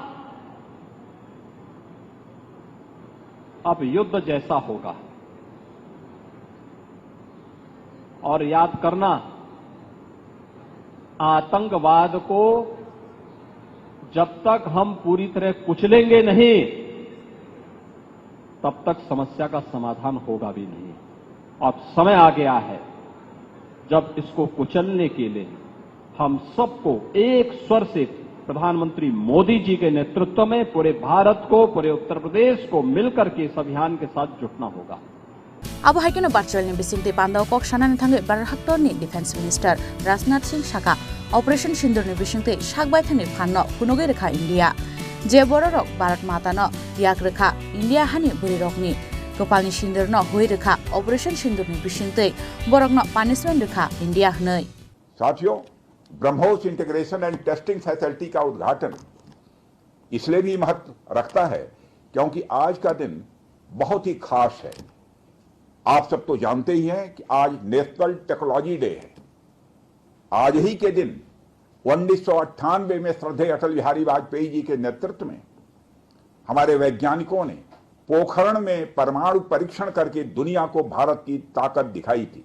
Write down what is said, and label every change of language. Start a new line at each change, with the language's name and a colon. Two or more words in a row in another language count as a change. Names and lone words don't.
Hindi: अब युद्ध जैसा होगा और याद करना, आतंकवाद को जब तक हम पूरी तरह कुचलेंगे नहीं तब तक समस्या का समाधान होगा भी नहीं। अब समय आ गया है जब इसको कुचलने के लिए हम सबको एक स्वर से प्रधानमंत्री मोदी जी के नेतृत्व में पूरे भारत को, पूरे उत्तर प्रदेश को मिलकर के इस अभियान के साथ जुटना होगा।
Kok Borok: Abo haikeno virtual ni bisingte pandao kok sanani thangai Bharat ni
English: Defence Minister
Kok Borok: Rajnath Singh saka Operation Sindur ni bisingte sakbai thani phanno funugei rekha India je borok Bharat mata no yak rekha India hani buri rokni kopalni sindur no hoi rekha Operation Sindur ni bisingte borok no punishment rekha India hnai।
Hindi: साथियों, ब्रह्मोस इंटीग्रेशन एंड टेस्टिंग फैसिलिटी का उद्घाटन इसलिए भी महत्व रखता है क्योंकि आज का दिन बहुत ही खास है। आप सब तो जानते ही हैं कि आज नेशनल टेक्नोलॉजी डे है। आज ही के दिन 1998 में श्रद्धेय अटल बिहारी वाजपेयी जी के नेतृत्व में हमारे वैज्ञानिकों ने पोखरण में परमाणु परीक्षण करके दुनिया को भारत की ताकत दिखाई थी।